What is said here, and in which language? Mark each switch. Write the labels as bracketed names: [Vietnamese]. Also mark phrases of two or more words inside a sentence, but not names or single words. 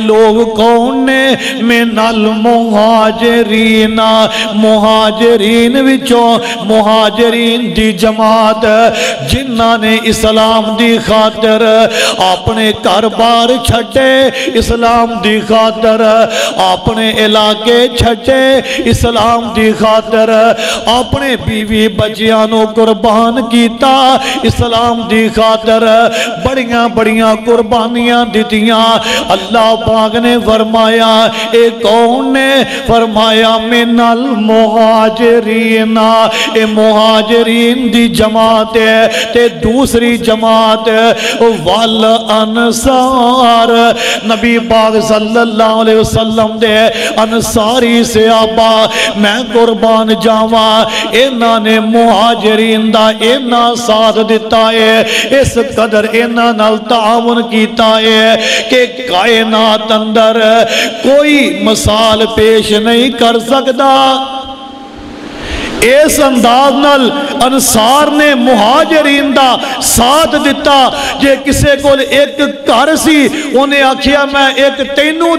[Punjabi] لوگ کون نے [Arabic] من المہاجرین [Punjabi] مہاجرین مہاجرین وچوں مہاجرین دی جماعت جنہاں نے اسلام دی خاطر اپنے گھر بار چھٹے اسلام دی خاطر اپنے علاقے چھٹے اسلام دی خاطر اپنے بیوی بچیاں نو قربان کیتا اسلام دی خاطر بڑیاں بڑیاں قربانیاں دیتیاں اللہ پاک نے فرمایا اے کون نے فرمایا [Arabic] من المہاجرین [Punjabi] اے مہاجرین دی جماعت ہے تے دوسری جماعت والانصار نبی پاک [Arabic] صلی اللہ علیہ وسلم [Punjabi] دے انصاری صحابہ میں قربان جاواں انہاں نے مہاجرین دا انہاں ساتھ دیتا ہے اس قدر انہاں نال تعاون کیتا ہے کہ کائنات اندر کوئی مثال پیش نہیں کر سکتا اس انداز نال انصار نے مہاجرین دا ساتھ دیتا جے کسے کو ایک گھر سی انہیں آکھیا میں ایک تینوں